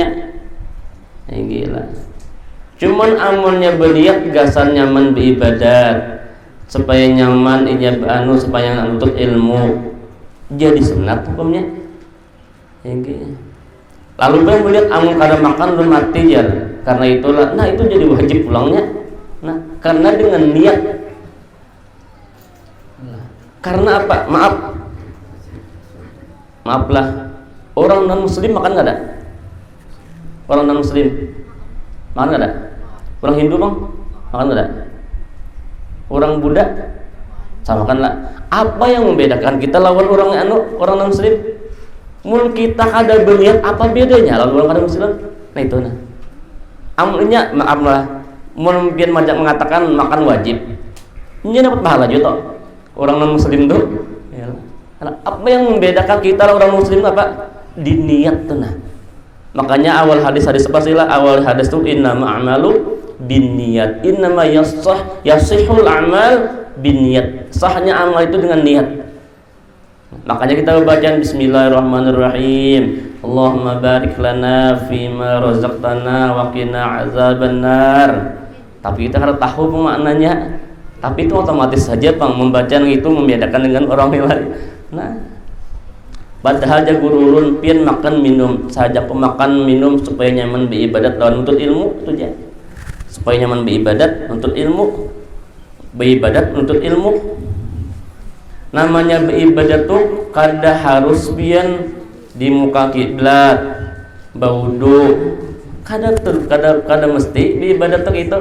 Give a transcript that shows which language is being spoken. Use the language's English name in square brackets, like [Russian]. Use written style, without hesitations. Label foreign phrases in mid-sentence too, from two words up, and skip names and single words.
[Indonesian] Gila. [Banjar] Cuman amunnya beliat gasan nyaman beribadat, supaya nyaman supaya nuntut ilmu, jadi sunat hukumnya. [Indonesian] Lalu beliau melihat [Banjar] amun kada [Indonesian] makan belum mati ya, karena itulah, nah itu jadi wajib pulangnya. Nah, karena dengan niat. Karena apa? Maaflah, orang non muslim makan nggak ada? Orang non muslim makan nggak ada? Orang Hindu bang makan nggak ada? Orang Buddha sama kan lah. Apa yang membedakan kita lawan orang non muslim? [Banjar] Mul kita kada berniat, apa bedanya lawan orang kada muslim? [Indonesian] Nah itu nah. Amunnya maaflah, [Banjar] mul biar majak mengatakan makan wajib, ini dapat pahala juga. [Indonesian] Orang non muslim tuh apa yang membedakan kita orang muslim apa? Di niat tuh nah. Makanya awal hadis apa sih lah? Awal hadis tuh [Arabic] إنما الأعمال بالنيات. إنما يصح الأعمال بالنيات. [Indonesian] Sahnya amal itu dengan niat. Makanya kita baca bismillahirrahmanirrahim. [Arabic] اللهم بارك لنا فيما رزقتنا وقنا عذاب النار. [Indonesian] Tapi kita harus tahu maknanya. Tapi itu otomatis saja Bang, membaca itu membedakan dengan orang lain. [Banjar] Nah, padahal jagurulun pian makan minum saja, pemakan minum supaya nyaman beribadat lawan untuk ilmu itu aja. [Indonesian] Supaya nyaman beribadat untuk ilmu, beribadat untuk ilmu. [Banjar] Namanya beribadat tuh kada harus pian di muka kiblat, baudu, kada mesti beribadat tuh itu.